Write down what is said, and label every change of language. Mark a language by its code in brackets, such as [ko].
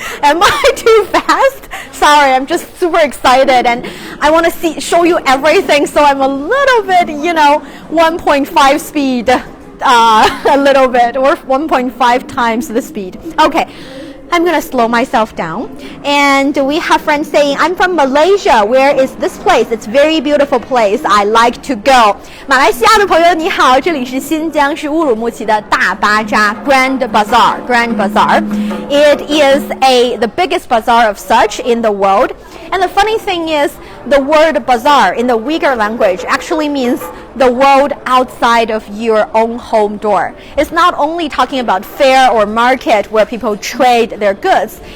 [en] Am I too fast? Sorry, I'm just super excited and I want to show you everything, so I'm a little bit, 1.5 speed, a little bit, or 1.5 times the speed. Okay. I'm gonna slow myself down. And we have friends saying, I'm from Malaysia. Where is this place? It's very beautiful place. I like to go. [zh] 马来西亚的朋友你好，这里是新疆市乌鲁木齐的大巴扎 Grand Bazaar. [en] It is the biggest bazaar of such in the world. And the funny thing is, the word bazaar in the Uyghur language actually means the world outside of your own home door. It's not only talking about fair or market where people trade their goods.